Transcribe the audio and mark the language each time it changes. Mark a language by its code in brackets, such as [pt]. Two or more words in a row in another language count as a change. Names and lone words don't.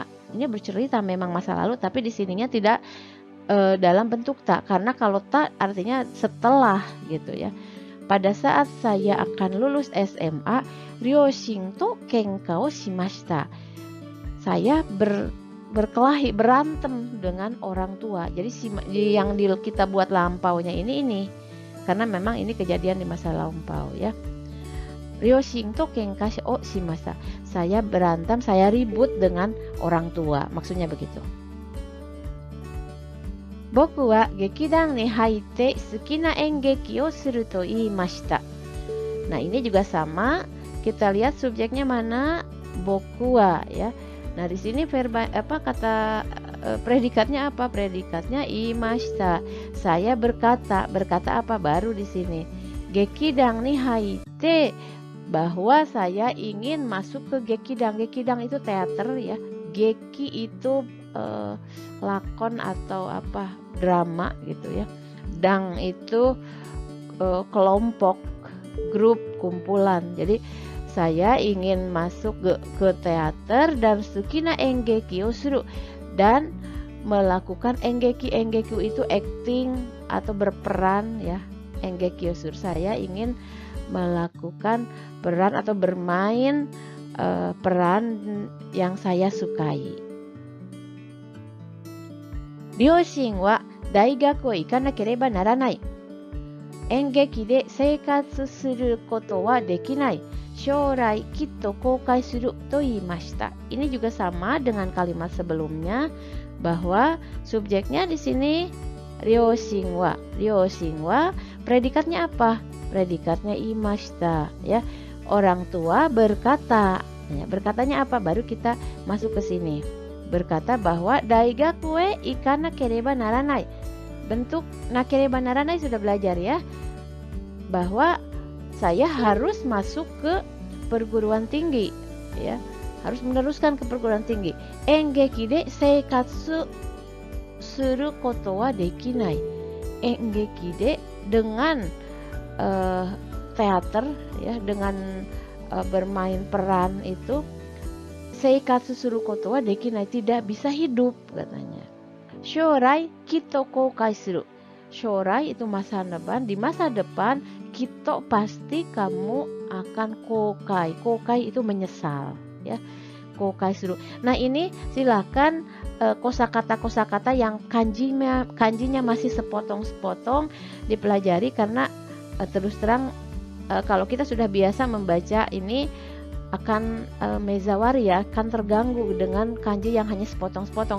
[id] Ini bercerita memang masa lalu, tapi di sininya tidak dalam bentuk ta, karena kalau ta artinya setelah gitu ya. Pada saat saya akan lulus SMA, [ja] 両親と喧嘩をしました. [id] Saya berkelahi, berantem dengan orang tua. Jadi yang kita buat lampaunya ini karena memang ini kejadian di masa lampau ya. [ja] 両親と喧嘩をしました. [id] Saya berantem, saya ribut dengan orang tua. Maksudnya begitu. [ja] 僕は劇団に入って好きな演劇をすると言いました. [id] Nah, ini juga sama. Kita lihat subjeknya mana? [ja] 僕は ya. [id] Nah, di sini kata predikatnya apa? Predikatnya imashita. Saya berkata. Berkata apa? Baru di sini. [ja] 劇団に入って, [id] bahwa saya ingin masuk ke gekidang. Gekidang itu teater ya. Geki itu lakon atau apa? Drama gitu ya. Dang itu kelompok, grup, kumpulan. Jadi saya ingin masuk ke teater dan [ja] 好きな演劇をする, [id] dan melakukan engeki. Engeki itu acting atau berperan ya. [ja] 演劇をする, [id] saya ingin melakukan peran atau bermain peran yang saya sukai. [ja] 両親は大学を行かなければならない. 演劇で生活することはできない. 将来きっと後悔すると言いました. [id] Ini juga sama dengan kalimat sebelumnya, bahwa subjeknya di sini [ja] 両親は. 両親は [id] predikatnya apa? Predikatnya imashita ya. Orang tua berkata. Ya, berkatanya apa? Baru kita masuk ke sini. Berkata bahwa [ja] 大学へ行かなければならない. [id] Bentuk [ja] なければならない [id] sudah belajar ya. Bahwa saya harus masuk ke perguruan tinggi ya, harus meneruskan ke perguruan tinggi. [ja] 演劇で生活することはできない. 演劇で [id] dengan teater ya, dengan bermain peran itu, [ja] 生活することはできない, [id] tidak bisa hidup katanya. [ja] 将来きっと後悔する. [id] Shourai itu masa depan, di masa depan kita pasti kamu akan kokai. Kokai itu menyesal ya. [ja] 後悔する. [id] Nah, ini silakan kosakata-kosakata yang kanjinya masih sepotong-sepotong dipelajari, karena terus terang kalau kita sudah biasa membaca ini akan mezawari ya, akan terganggu dengan kanji yang hanya sepotong-sepotong.